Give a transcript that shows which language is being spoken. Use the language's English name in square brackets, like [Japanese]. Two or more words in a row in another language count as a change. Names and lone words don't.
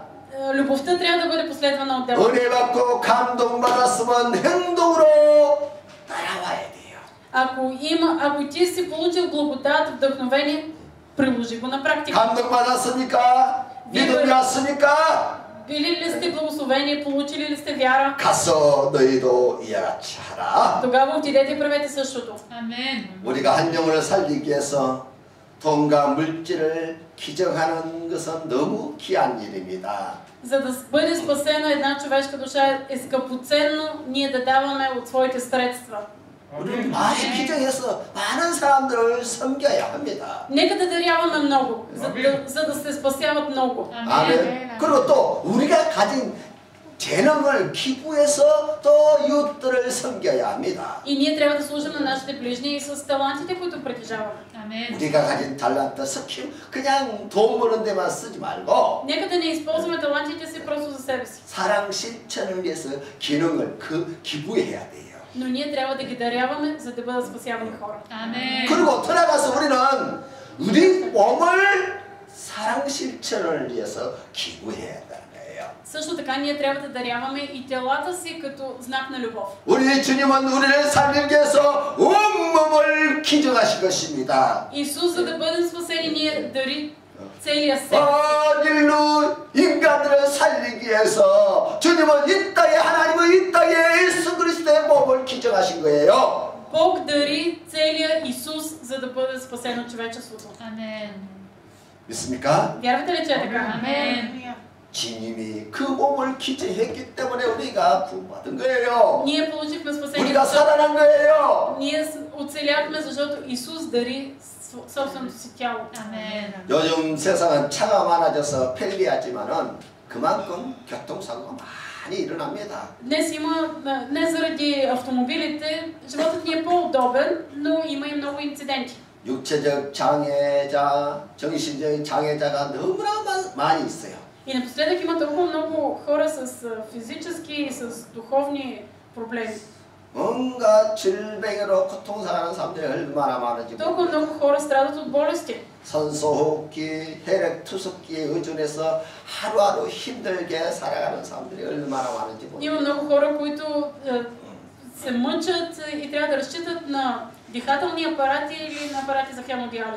[Bulgarian] Любовта трябва да бъде последвана от дела. [Korean] 은혜 받고 감동받았으면 행동으로 따라와야 돼요. [Bulgarian] Ако ти си получил благодат, вдъхновение, приложи го на практика. [Korean] 감동받았습니까? 믿음이 왔습니까? [Bulgarian] Били ли сте благословени, получили ли сте вяра? [Korean] 가서 너희도 이와 같이 하라. [Bulgarian] Тогава отидете и правете същото. [Korean] 아멘. 우리가 한 영혼을 살리기 위해서 돈과 물질을 기증하는 것은 너무 귀한 일입니다. [Bulgarian] За да бъде спасена една човешка душа е скъпоценно ние да даваме от своите средства. [Korean] 우리는 많이 기증해서 많은 사람들을 섬겨야 합니다. [Bulgarian] Нека да даряваме много, за да се спасяват много. [Korean] 아멘. 그리고 또 우리가 가진 재능을 기부해서 또 이웃들을 섬겨야 합니다. [Bulgarian] И ние трябва да служим на нашите ближни и с талантите, които притежаваме. [Korean] 아멘. 우리가 가진 달란트, 스킬 그냥 돈 버는 데만 쓰지 말고 [Bulgarian] Нека да не използваме талантите си просто за себе си. [Korean] 사랑 실천을 위해서 기능을 기부해야 돼요. [Bulgarian] Но ние трябва да ги даряваме, за да бъдат спасявани хора. [Korean] 아멘. 그리고 돌아가서 우리는 우리 몸을 사랑 실천을 위해서 기부해야 한다는 거예요. [Bulgarian] Също така ние трябва да даряваме и телата си като знак на любов. [Korean] 우리 주님은 우리를 살리기 위해서 온몸을 기증하신 것입니다. [Bulgarian] Исус, за да бъдем спасени, ние дари целия себе. [Korean] 온 인류 인간들을 살리기 위해서 주님은 이 땅에 하나님은 이 땅에 예수 그리스도의 몸을 기증하신 거예요. [Bulgarian] Бог дари целия Исус, за да бъде спасено човечеството. [Korean] 아멘. 믿습니까? [Bulgarian] Вярвате ли, че е така? [Korean] 아멘. 주님이 그 몸을 기증했기 때문에 우리가 구원받은 거예요. [Bulgarian] Ние получихме спасение. [Korean] 우리가 살아난 거예요. [Bulgarian] Ние оцеляхме, защото Исус дари собственото си тяло. [Korean] 아멘. 요즘 세상은 차가 많아져서 편리하지만은 그만큼 교통사고가 많이 일어납니다. [Bulgarian] Не заради автомобилите, животът ни е по-удобен, но има и много инциденти. [Korean] 육체적 장애자, 정신적인 장애자가 너무나 많이 있어요. [Bulgarian] И напоследък има толкова много хора с физически и с духовни проблеми. [Korean] 뭔가 질병으로 고통당하는 사람들이 얼마나 많은지 [Bulgarian] Толкова много хора страдат от болести. [Korean] 산소호흡기, 혈액투석기에 의존해서 하루하루 힘들게 살아가는 사람들이 얼마나 많은지 모릅니다. [Bulgarian] Има много хора, които се мъчат и трябва да разчитат на дихателни апарати или на апарати за хемодиализа.